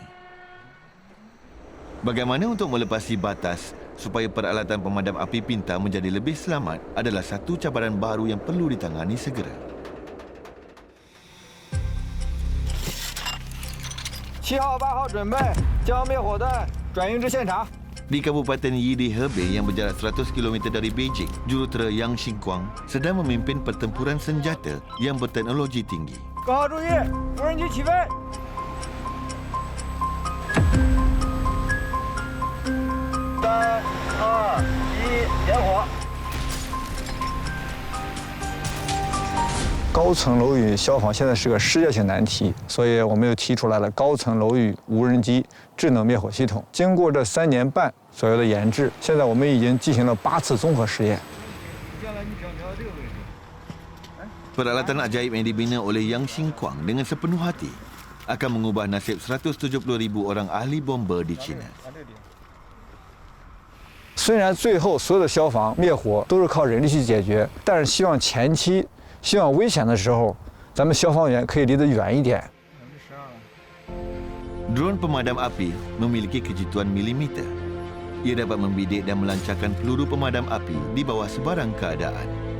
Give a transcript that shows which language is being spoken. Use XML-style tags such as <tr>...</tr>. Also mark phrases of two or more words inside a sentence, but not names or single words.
<ms>Bagaimana untuk melepasi batas supaya peralatan pemadam api pintar menjadi lebih selamat adalah satu cabaran baru yang perlu ditangani segera.</ms> <zh>7 号、8号准备将灭火弹转运至现场。</zh> <ms>Di Kabupaten Yidi Hebei yang berjarak 100 km dari Beijing, jurutera Yang Xingguang sedang memimpin pertempuran senjata yang berteknologi tinggi.</ms> <zh>各号注意，无人机起飞。3、2、1，点火。高层楼宇消防现在是个世界性难题，所以我们又提出来了高层楼宇无人机智能灭火系统。经过这3年半左右的研制，现在我们已经进行了8次综合实验。</zh> <ms>Peralatan ajaib yang dibina oleh Yang Xingguang dengan sepenuh hati akan mengubah nasib 170,000 orang ahli bomba di China.</ms> <zh>虽然最后所有的消防灭火都是靠人力去解决，但是希望前期危险的时候，咱们消防员可以离得远一点。</zh> <ms>Drone pemadam api memiliki kejituan milimeter. Ia dapat membidik dan melancarkan peluru pemadam api di bawah sebarang keadaan.</ms>